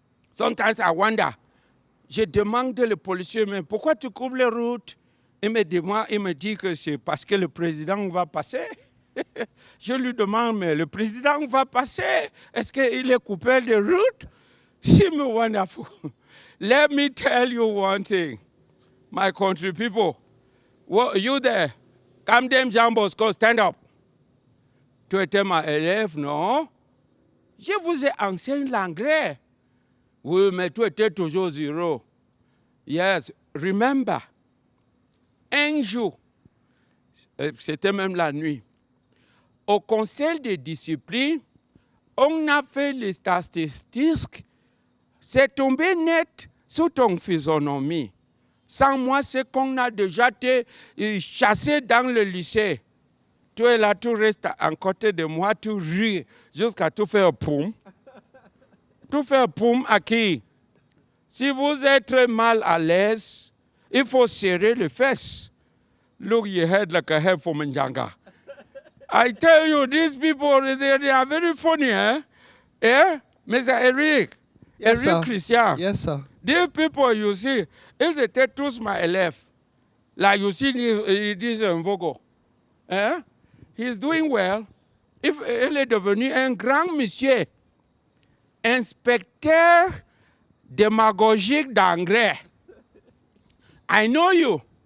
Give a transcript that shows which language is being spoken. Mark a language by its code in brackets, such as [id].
[en] Sometimes I wonder. [fr] Je demande le policier, mais pourquoi tu coupes les routes? Il me dit que c'est parce que le président va passer. Je lui demande, mais le président va passer. Est-ce qu'il est coupé de route? C'est wonderful. [en] Let me tell you one thing, my country people. Well, you there, Camden Jean Bosco, stand up. [fr] Tu étais ma élève, non? Je vous ai enseigné l'anglais. Oui, mais tu étais toujours zéro. [en] Yes, remember. [fr] Un jour, c'était même la nuit, au conseil de discipline, on a fait les statistiques. C'est tombé net sur ton physionomie. Sans moi, c'est qu'on a déjà été chassé dans le lycée. Tu es là, tu restes à côté de moi, tu ris jusqu'à tout faire poum. Tout faire poum à qui? Si vous êtes mal à l'aise, il faut serrer les fesses. [en] Look your head like a head for Manjanga. I tell you, these people, they are very funny, eh? Yeah? Mr. Eric. Yes, Eric sir. Christian. Yes, sir. These people, you see, [fr] ils étaient tous [en] my élèves. Like you see, this Vogo. Eh? He's doing well. [fr] Il est devenu un grand monsieur. Inspecteur démagogique d'anglais. [en] I know you.